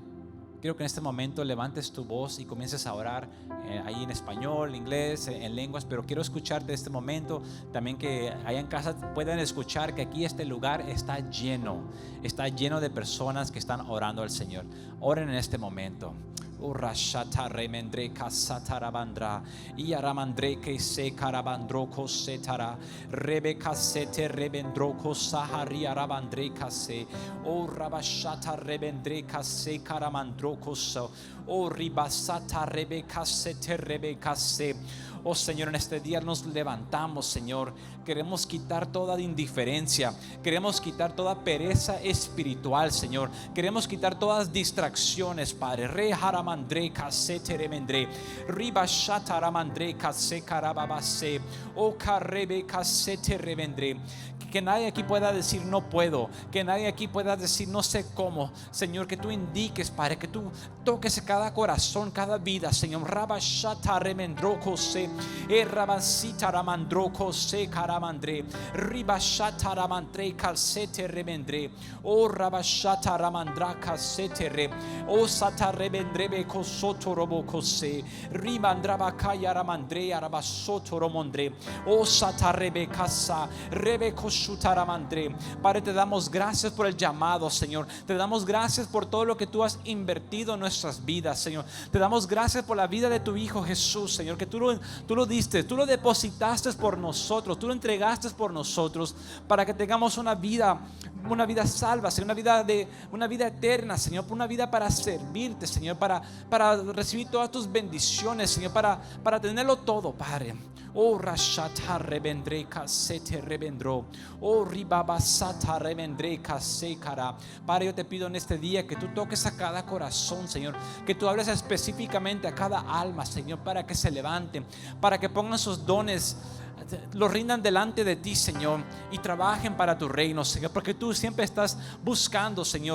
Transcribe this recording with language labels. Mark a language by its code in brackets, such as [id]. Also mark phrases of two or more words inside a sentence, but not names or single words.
[es] Quiero que en este momento levantes tu voz y comiences a orar ahí en español, inglés, en lenguas, pero quiero escucharte en este momento. También que allá en casa puedan escuchar que aquí este lugar está lleno de personas que están orando al Señor. Oren en este momento. Urashata remendre kasatarabandra iaramandre que se carabandroko setara rebeka sete rebendroko sahari arabandre kase o rabashata rebendre kase caramandroko so o ribasata rebeka sete rebeka se. Oh Señor, en este día nos levantamos, Señor. Queremos quitar toda indiferencia. Queremos quitar toda pereza espiritual, Señor. Queremos quitar todas distracciones, Padre. Re haramandre kase teremendre. Riba shataramandre kase karababase. O karebe kase teremendre. Que nadie aquí pueda decir no puedo, que nadie aquí pueda decir no sé cómo. Señor, que tú indiques, Padre, que tú toques cada corazón, cada vida, Señor. Rabashata remendroko se rabasita ramandroko se caramandre ribashata ramandre calcete remendre o rabashata ramandra calcete re o sata remendrebe cosoto roboko se rimandraba kaya ramandre arabasoto romondre o sata rebe casa rebe Padre, te damos gracias por el llamado, Señor. Te damos gracias por todo lo que tú has invertido en nuestras vidas, Señor. Te damos gracias por la vida de tu Hijo Jesús, Señor, que tú lo diste, tú lo depositaste por nosotros, tú lo entregaste por nosotros para que tengamos una vida salva, Señor, una vida eterna, Señor, una vida para servirte, Señor, para recibir todas tus bendiciones, Señor, para tenerlo todo, Padre. Oh, rashata rebendre kasete rebendro. Oh, ribabasata rebendre kasekara. Padre, yo te pido en este día que tú toques a cada corazón, Señor, que tú hables específicamente a cada alma, Señor, para que se levanten, para que pongan sus dones, los rindan delante de ti, Señor, y trabajen para tu reino, Señor, porque tú siempre estás buscando, Señor.